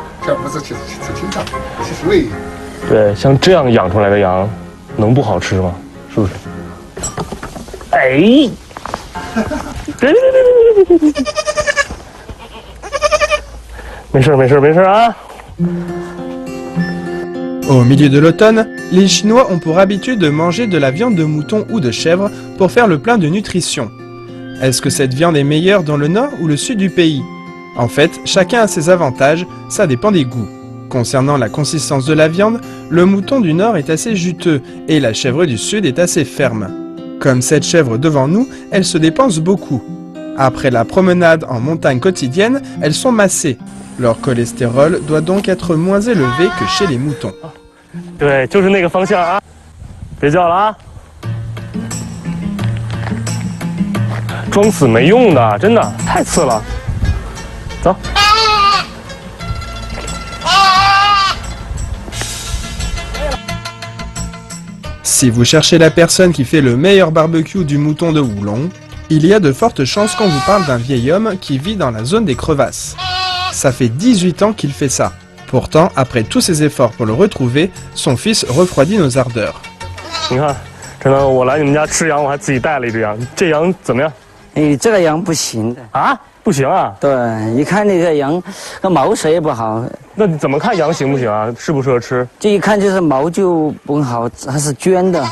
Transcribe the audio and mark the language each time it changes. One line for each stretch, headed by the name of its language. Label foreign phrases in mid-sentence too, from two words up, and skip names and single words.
Chinese: 这不是吃青草，其实喂对，像这样养出来的羊，能不好吃吗？是不是？哎，别，没事没事没事啊。
French: Au milieu de l'automne, les Chinois ont pour habitude de manger de la viande de mouton ou de chèvre pour faire le plein de nutrition. Est-ce que cette viande est meilleure dans le nord ou le sud du pays? En fait, chacun a ses avantages, ça dépend des goûts. Concernant la consistance de la viande, le mouton du nord est assez juteux et la chèvre du sud est assez ferme. Comme cette chèvre devant nous, elle se dépense beaucoup. Après la promenade en montagne quotidienne, elles sont massées. Leur cholestérol doit donc être moins élevé que chez les moutons.
Chinese: 对，就是那个方向啊！别叫了啊！装死没用的，真的太次了。走。
French: Si vous cherchez la personne qui fait le meilleur barbecue du mouton de Woulon, il y a de fortes chances qu'on vous parle d'un vieil homme qui vit dans la zone des crevasses. Ça fait 18 ans qu'il fait ça. Pourtant, après tous ses efforts pour le retrouver, son fils refroidit nos ardeurs.
Chinese: 你看，真的，我来你们家吃羊，我还自己带了一只羊。这羊怎么样？哎，这个羊不行的啊，不行啊？对，一看那个羊，那毛色也不好。那你怎么看羊行不行啊？适不适合吃？这一看就是毛就不好，它是绢的。